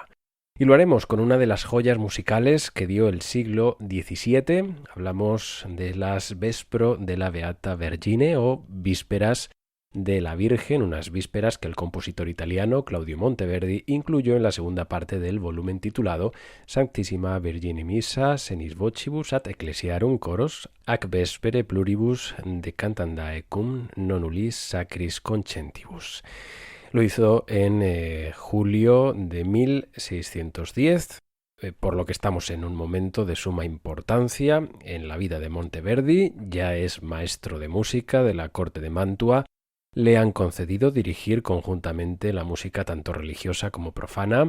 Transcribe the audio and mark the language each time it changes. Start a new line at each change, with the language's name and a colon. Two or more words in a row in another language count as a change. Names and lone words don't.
Spanish: Y lo haremos con una de las joyas musicales que dio el siglo XVII. Hablamos de las
Italian: Vespro de la Beata Vergine
Spanish: o Vísperas de la Virgen, unas vísperas que el compositor italiano Claudio Monteverdi incluyó en la segunda parte del volumen titulado
Latin: Sanctissima Virgine Missa senis vocibus ad ecclesiarum choros ac vespere pluribus decantandae cum non ullis sacris concentibus.
Spanish: Lo hizo en julio de 1610, por lo que estamos en un momento de suma importancia en la vida de Monteverdi. Ya es maestro de música de la corte de Mantua. Le han concedido dirigir conjuntamente la música tanto religiosa como profana.